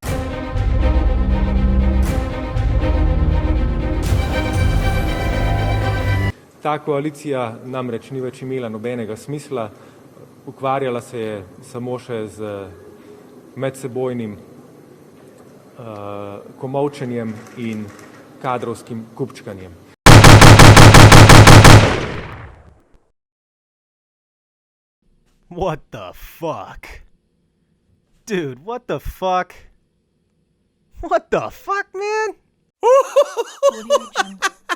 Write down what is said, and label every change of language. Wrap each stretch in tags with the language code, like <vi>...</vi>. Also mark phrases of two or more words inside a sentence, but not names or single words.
<sl>Ta koalicija namreč ni več imela nobenega smisla, ukvarjala se je samo še z medsebojnim komolčenjem in kadrovskim kupčkanjem.</sl> <en>What the fuck? Dude, what the fuck? What the fuck, man?</en>